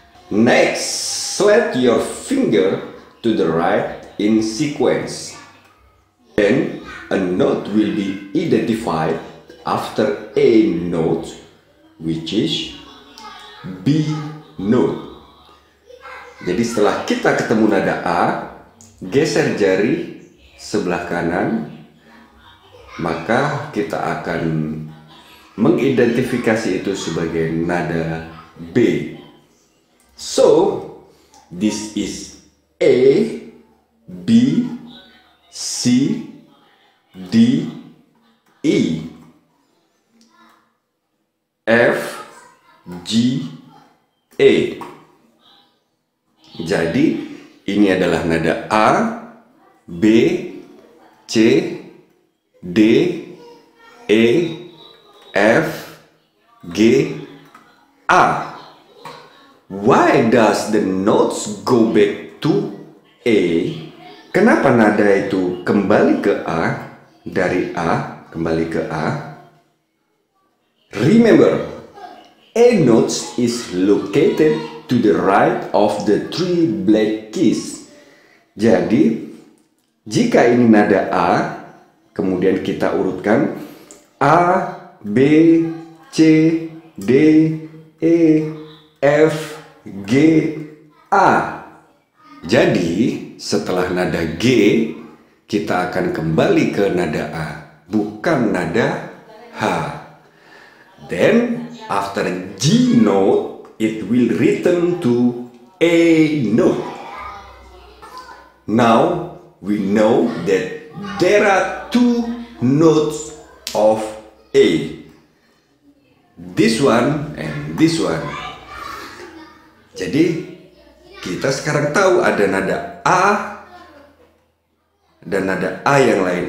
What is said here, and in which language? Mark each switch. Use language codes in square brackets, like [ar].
[en] Next, slide your finger to the right in sequence. Then a note will be identified after A note, which is B note. [id] Jadi setelah kita ketemu nada A, geser jari sebelah kanan, maka kita akan mengidentifikasi itu sebagai nada B. [en] So, this is A, B, C, D, E, F, G, A. [id] Jadi ini adalah nada A, B, C, D, E, F, G, A. [en] Why does the notes go back to A? [id] Kenapa nada itu kembali ke A, dari A kembali ke A? [en] Remember, A notes is located to the right of the 3 black keys. [id] Jadi, jika ini nada A, kemudian kita urutkan A, B, C, D, E, F, G, A. Jadi, setelah nada G, kita akan kembali ke nada A, bukan nada H. [en] Then, after G note, it will return to A note. Now, we know that there are 2 notes of A. This one and this one. [id] Jadi, kita sekarang tahu ada nada A dan nada A yang lain.